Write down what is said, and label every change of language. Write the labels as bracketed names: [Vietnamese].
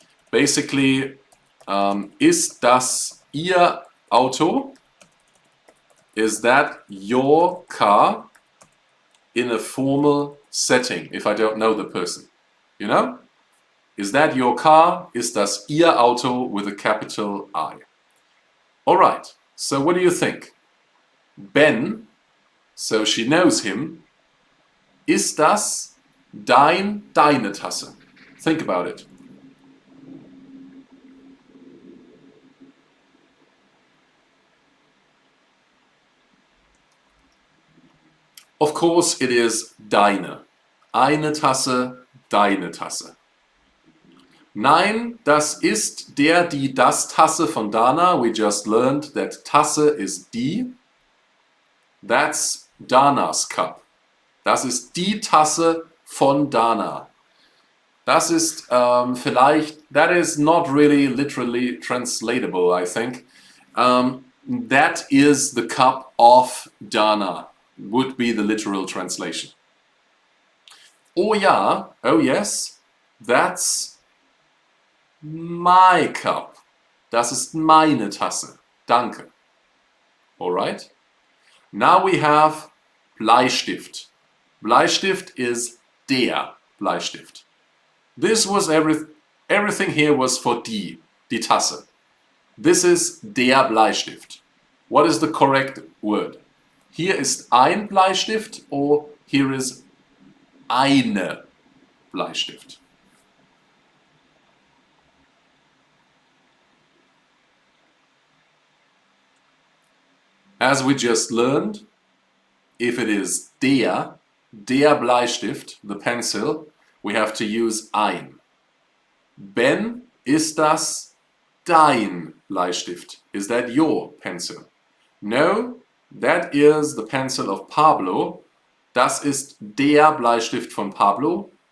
[German] Basically, ist das Ihr Auto? [English] Is that your car in a formal setting, if I don't know the person? You know? Is that your car? [German] Ist das Ihr Auto [English] with a capital I? Alright, so what do you think? Ben, so she knows him. [German] Ist das deine Tasse? [English] Think about it. Of course it is [German] deine. Eine Tasse, deine Tasse. Nein, das ist der, die, das Tasse von Dana. [English] We just learned that Tasse is die. That's Danas cup. [German] Das ist die Tasse von Dana. Das ist vielleicht, [English] that is not really literally translatable, I think. That is the cup of Dana, would be the literal translation. Oh ja, oh yes, that's my cup. [German] Das ist meine Tasse. Danke. Alright? [English] Now we have Bleistift. Bleistift is der Bleistift. This was everything here was for die Tasse. This is der Bleistift. What is the correct word? [German] Hier ist ein Bleistift [English] or here is [German] eine Bleistift. [English] As we just learned, if it is der Bleistift, the pencil, we have to use ein. [German] Ben, ist das dein Bleistift? [English] Is that your pencil? No, that is the pencil of Pablo. [German] Das ist der Bleistift von Pablo.